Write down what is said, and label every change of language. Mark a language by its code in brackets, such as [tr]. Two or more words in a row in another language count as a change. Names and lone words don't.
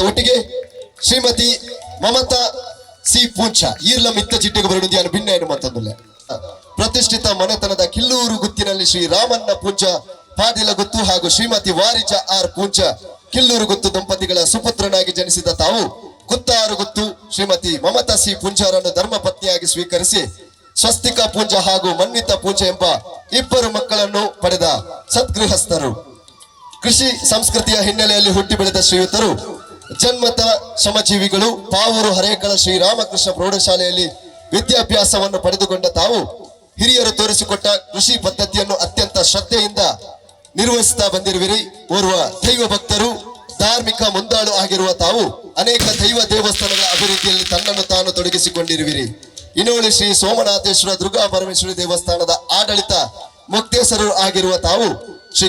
[kn] ಒಟ್ಟಿಗೆ ಶ್ರೀಮತಿ ಮಮತಾ ಸಿ ಪೂಂಚ [tcy] ಈರ್ಲ ಮಿತ್ತ ಚಿಟ್ಟೆಗೆ ಬರಡುದು [kn] ಭಿನ್ನ ಏನು ಮತ್ತೊಂದಿಲ್ಲ ಪ್ರತಿಷ್ಠಿತ ಮನೆತನದ ಕಿಲ್ಲೂರು ಗುತ್ತಿನಲ್ಲಿ ಶ್ರೀ ರಾಮಣ್ಣ ಪೂಂಚ ಪಾಟೀಲ ಗುತ್ತು ಹಾಗೂ ಶ್ರೀಮತಿ ವಾರಿಜ ಆರ್ ಪೂಂಚ ಕಿಲ್ಲೂರು ಗುತ್ತು ದಂಪತಿಗಳ ಸುಪುತ್ರನಾಗಿ ಜನಿಸಿದ ತಾವು ಗುತ್ತಾರು ಗುತ್ತು ಶ್ರೀಮತಿ ಮಮತಾ ಸಿ ಪೂಂಚಾರನ್ನು ಧರ್ಮ ಪತ್ನಿಯಾಗಿ ಸ್ವೀಕರಿಸಿ ಸ್ವಸ್ತಿಕ ಪೂಂಜ ಹಾಗೂ ಮನ್ವಿತ ಪೂಂಜ ಎಂಬ ಇಬ್ಬರು ಮಕ್ಕಳನ್ನು ಪಡೆದ ಸದ್ಗೃಹಸ್ಥರು ಕೃಷಿ ಸಂಸ್ಕೃತಿಯ ಹಿನ್ನೆಲೆಯಲ್ಲಿ ಹುಟ್ಟಿ ಬೆಳೆದ ಶ್ರೀಯುತರು ಜನ್ಮತ ಶ್ರಮಜೀವಿಗಳು ಪಾವೂರು ಹರೇಕಳ ಶ್ರೀರಾಮಕೃಷ್ಣ ಪ್ರೌಢಶಾಲೆಯಲ್ಲಿ ವಿದ್ಯಾಭ್ಯಾಸವನ್ನು ಪಡೆದುಕೊಂಡ ತಾವು ಹಿರಿಯರು ತೋರಿಸಿಕೊಟ್ಟ ಕೃಷಿ ಪದ್ಧತಿಯನ್ನು ಅತ್ಯಂತ ಶ್ರದ್ಧೆಯಿಂದ ನಿರ್ವಹಿಸುತ್ತಾ ಬಂದಿರುವಿರಿ ಓರ್ವ ದೈವ ಭಕ್ತರು ಧಾರ್ಮಿಕ ಮುಂದಾಳು ಆಗಿರುವ ತಾವು ಅನೇಕ ದೈವ ದೇವಸ್ಥಾನಗಳ ಅಭಿವೃದ್ಧಿಯಲ್ಲಿ ತನ್ನನ್ನು ತಾನು ತೊಡಗಿಸಿಕೊಂಡಿರುವಿರಿ ಇನೋಳಿ ಶ್ರೀ ಸೋಮನಾಥೇಶ್ವರ ದುರ್ಗಾ ಪರಮೇಶ್ವರಿ ದೇವಸ್ಥಾನದ ಆಡಳಿತ ಮುಕ್ತೇಸರು ಆಗಿರುವ ತಾವು ಶ್ರೀ